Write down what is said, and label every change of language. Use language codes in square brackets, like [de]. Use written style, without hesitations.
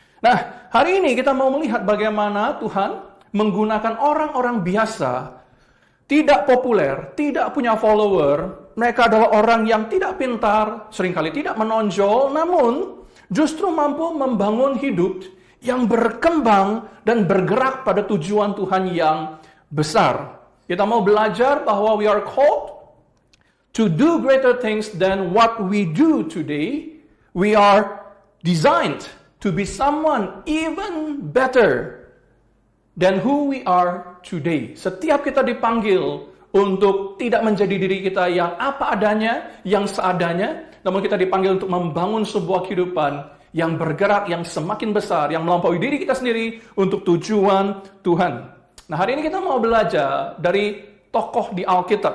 [id] Nah, hari ini kita mau melihat bagaimana Tuhan menggunakan orang-orang biasa, tidak populer, tidak punya follower. Mereka adalah orang yang tidak pintar, seringkali tidak menonjol, namun justru mampu membangun hidup yang berkembang dan bergerak pada tujuan Tuhan yang besar. Kita mau belajar bahwa [en] we are called to do greater things than what we do today. We are designed to be someone even better than who we are today. [id] Setiap kita dipanggil untuk tidak menjadi diri kita yang apa adanya, yang seadanya, namun kita dipanggil untuk membangun sebuah kehidupan yang bergerak, yang semakin besar, yang melampaui diri kita sendiri untuk tujuan Tuhan. Nah, hari ini kita mau belajar dari tokoh di Alkitab.